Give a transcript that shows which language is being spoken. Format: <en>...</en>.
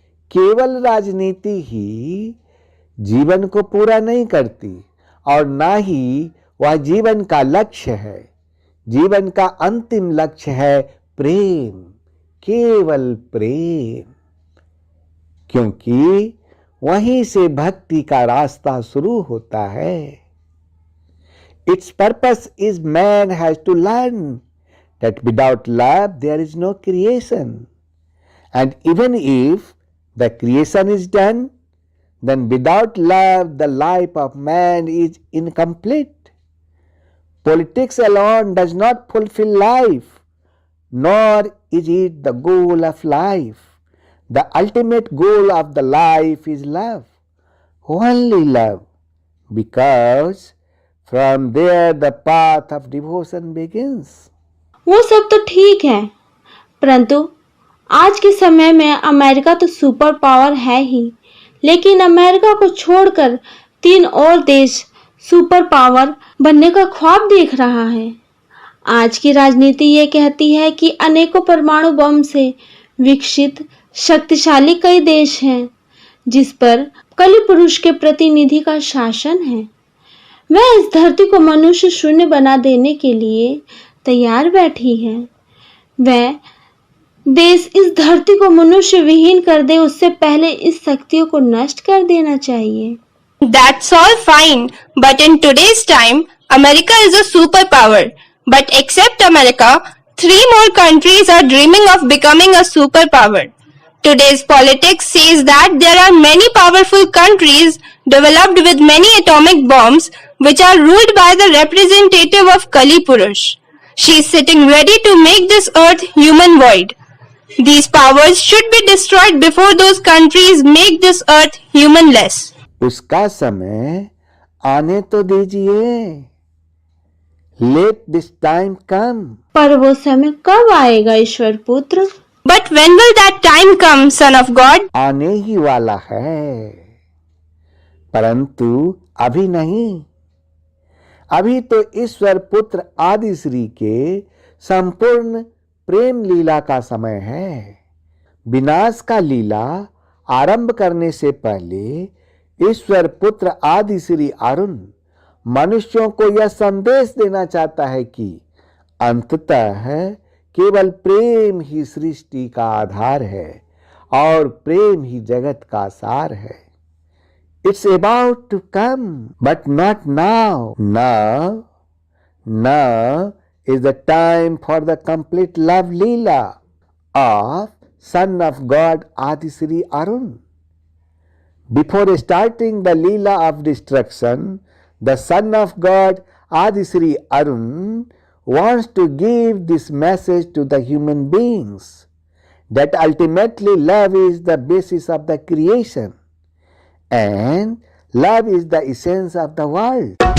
<hi>केवल राजनीति ही जीवन को पूरा नहीं करती और ना ही वह जीवन का लक्ष्य है। जीवन का अंतिम लक्ष्य है प्रेम, केवल प्रेम, क्योंकि वहीं से भक्ति का रास्ता शुरू होता है।</hi> <en>Its purpose is man has to learn that without love there is no creation, and even if the creation is done, then without love the life of man is incomplete. Politics alone does not fulfill life, nor is it the goal of life. The ultimate goal of the life is love, only love, because From there the path of devotion begins.</en> <hi>वो सब तो ठीक है, परंतु आज के समय में अमेरिका तो सुपर पावर है ही, लेकिन अमेरिका को छोड़कर 3 और देश सुपर पावर बनने का ख्वाब देख रहा है। आज की राजनीति ये कहती है कि अनेकों परमाणु बम से विकसित शक्तिशाली कई देश हैं जिस पर कलि पुरुष के प्रतिनिधि का शासन है। वह इस धरती को मनुष्य शून्य बना देने के लिए तैयार बैठी है। वह देश इस धरती को मनुष्य विहीन कर दे, उससे पहले इस शक्तियों को नष्ट कर देना चाहिए।</hi> <en>That's all fine, but in today's time, America is a superpower. But except America, 3 more countries are dreaming of becoming a superpower. Today's politics says that there are many powerful countries developed with many atomic bombs which are ruled by the representative of Kali Purush. She is sitting ready to make this earth human void. These powers should be destroyed before those countries make this earth humanless.</en> <hi>उसका समय आने तो दीजिए।</hi> <en>Let this time come.</en> <hi>पर वो समय कब आएगा ईश्वर पुत्र?</hi> <en>But when will that time come, Son of God?</en> <hi>आने ही वाला है, परंतु अभी नहीं। अभी तो ईश्वर पुत्र आदि श्री के संपूर्ण प्रेम लीला का समय है। विनाश का लीला आरंभ करने से पहले ईश्वर पुत्र आदि श्री अरुण मनुष्यों को यह संदेश देना चाहता है कि अंततः केवल प्रेम ही सृष्टि का आधार है और प्रेम ही जगत का सार है।</hi> <en>It's about to come, but not now. Now is the time for the complete love Leela of Son of God Adisri Arun. Before starting the Leela of destruction, the Son of God Adisri Arun wants to give this message to the human beings that ultimately love is the basis of the creation and love is the essence of the world.</en>